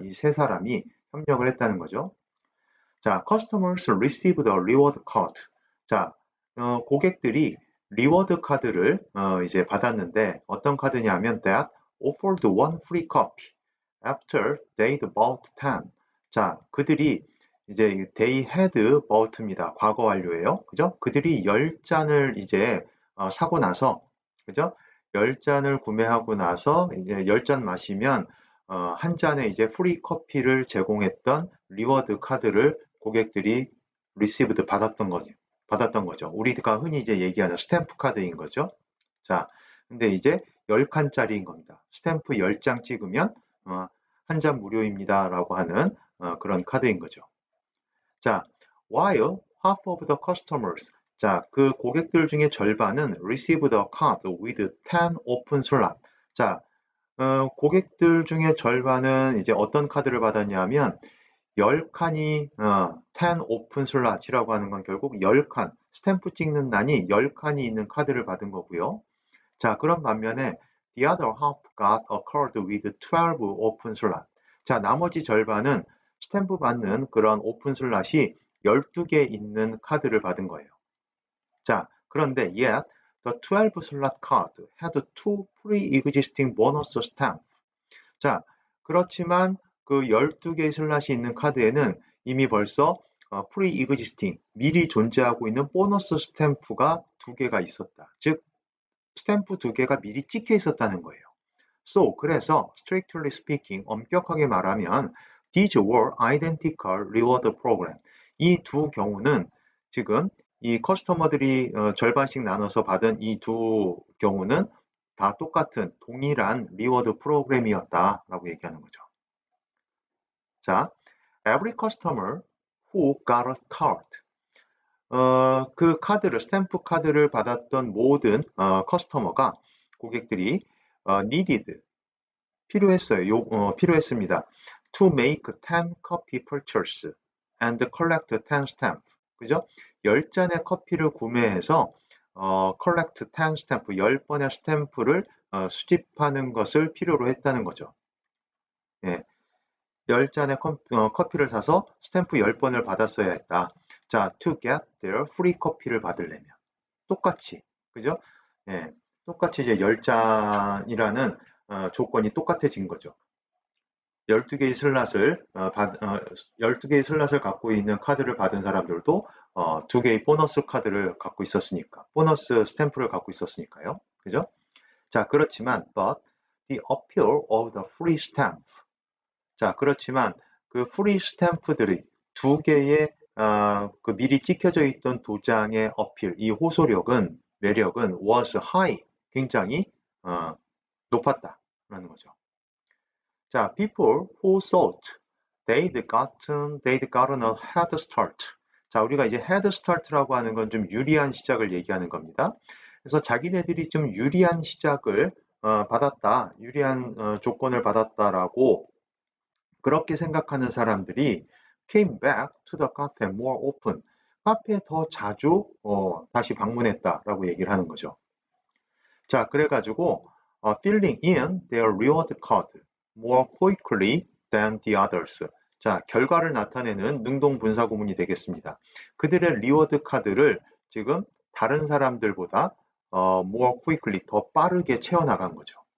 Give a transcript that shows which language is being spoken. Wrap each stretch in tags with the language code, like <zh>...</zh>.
<ko>이 세 사람이 협력을 했다는 거죠. 자,</ko> <en>customers received a reward card.</en> <ko>자, 고객들이 리워드 카드를 이제 받았는데 어떤 카드냐면</ko> <en>that offered one free copy after they'd bought 10.</en> <ko>자, 그들이 이제</ko> <en>they had bought</en> <ko>입니다. 과거 완료예요. 그죠? 그들이 10잔을 이제 사고 나서 그죠? 10잔을 구매하고 나서 이제 10잔 마시면 한 잔에 이제 프리 커피를 제공했던 리워드 카드를 고객들이 received 받았던 거죠. 우리가 흔히 이제 얘기하는 스탬프 카드인 거죠. 자, 근데 이제 10칸짜리인 겁니다. 스탬프 10장 찍으면 한 잔 무료입니다라고 하는 그런 카드인 거죠.</ko> <en>자, while half of the customers,</en> <ko>자, 그 고객들 중에 절반은</ko> <en>received a card with 10 open slot.</en> <ko>자, 고객들 중에 절반은 이제 어떤 카드를 받았냐면 10칸이 10 오픈 슬롯이라고 하는 건 결국 10칸, 스탬프 찍는 난이 10칸이 있는 카드를 받은 거고요. 자, 그런 반면에</ko> <en>the other half got a card with 12 open slot.</en> <ko>자, 나머지 절반은 스탬프 받는 그런 오픈 슬롯이 12개 있는 카드를 받은 거예요. 자, 그런데</ko> <en>yet the 12 slot card had two pre-existing bonus stamp.</en> <ko>자, 그렇지만 그 12개의 슬롯이 있는 카드에는 이미 벌써 pre-existing, 미리 존재하고 있는 보너스 스탬프가 2개가 있었다. 즉, 스탬프 2개가 미리 찍혀 있었다는 거예요.</ko> <en>So,</en> <ko>그래서</ko> <en>strictly speaking,</en> <ko>엄격하게 말하면</ko> <en>these were identical reward program.</en> <ko>이 두 경우는 지금 이 커스터머들이 절반씩 나눠서 받은 이 두 경우는 다 똑같은 동일한 리워드 프로그램이었다라고 얘기하는 거죠. 자,</ko> <en>every customer who got a card.</en> <ko>그 카드를, 스탬프 카드를 받았던 모든 커스터머가, 고객들이</ko> <en>needed,</en> <ko>필요했습니다.</ko> <en>To make 10 copy purchase and collect 10 stamp.</en> <ko>그죠? 10잔의 커피를 구매해서</ko> <en>collect 10 stamp,</en> <ko>10번의 스탬프를 수집하는 것을 필요로 했다는 거죠. 예. 10잔의 커피를 사서 스탬프 10번을 받았어야 했다. 자,</ko> <en>to get their free coffee를 받으려면.</en> <ko>똑같이. 그죠? 예. 똑같이 이제 10잔이라는 조건이 똑같아진 거죠. 12개의 슬롯을 12개의 슬롯을 갖고 있는 카드를 받은 사람들도 2개의 보너스 카드를 갖고 있었으니까, 보너스 스탬프를 갖고 있었으니까요. 그죠? 자, 그렇지만</ko> <en>but the appeal of the free stamp.</en> <ko>자, 그렇지만 그 프리 스탬프들이 2개의 그 미리 찍혀져 있던 도장의 어필, 이 호소력은, 매력은</ko> <en>was high,</en> <ko>굉장히 높았다라는 거죠. 자,</ko> <en>people who thought they'd gotten a head start.</en> <ko>자, 우리가 이제 head start라고 하는 건 좀 유리한 시작을 얘기하는 겁니다. 그래서 자기네들이 좀 유리한 시작을 받았다, 유리한 조건을 받았다라고 그렇게 생각하는 사람들이</ko> <en>came back to the cafe more often.</en> <ko>카페에 더 자주 다시 방문했다라고 얘기를 하는 거죠. 자, 그래가지고</ko> <en>filling in their reward card more quickly than the others.</en> <ko>자, 결과를 나타내는 능동분사 구문이 되겠습니다. 그들의 리워드 카드를 지금 다른 사람들보다</ko> <en>more quickly,</en> <ko>더 빠르게 채워나간 거죠.</ko>